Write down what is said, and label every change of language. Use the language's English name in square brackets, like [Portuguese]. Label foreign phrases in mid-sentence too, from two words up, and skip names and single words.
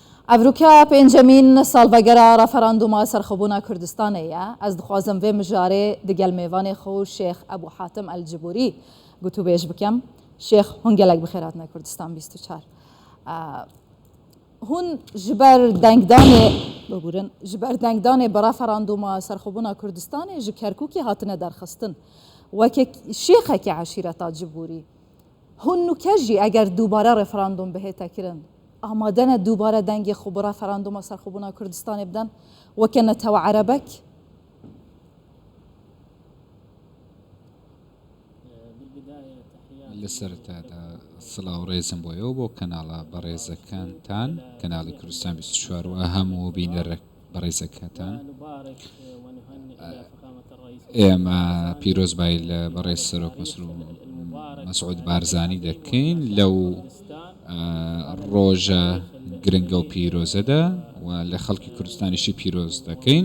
[Kurdish] ئەڤروکا پێنجەمین ساڵڤەگەرە ڕەفەڕاندوما سەرخەبوونا کوردستانەیە. ئەس دخوازم vê mijarê digel mêvanê xwe û Şêx Ebû Hatim El-Ciborî gotûbêj bikim. Şêx hûn gelek bi xêr hatine Kurdistan 24. Hûn ji ber dengdanê bibûrin ji ber dengdanê bi referandûma serxwebûna Kurdistanê ji Kerkûkê hatine derxistin. Wekî şêxekî eşîreta Ciborî. Hûn nûke jî eger dûbare referandûm bihête kirin amade ne dûbare dengê xwe bi referandûma serxwebûna Kurdistanê bidin weke netewe erebek? [Central Kurdish] لەسەرتادا سڵاو ڕێزم بۆیەوە بۆ کەناڵە بەڕێزەکانتان کەناڵی کوردستان 24 و هەموو بینەرە بەڕێزەکەتان ئێمە پیرۆزبای لە بەڕێز سەرۆک مەسعود بارزانی دەکەین لەو ڕۆژە گرنگە و پیرۆزەدا و لە خەڵکی کوردستانیشی پیرۆز دەکەین.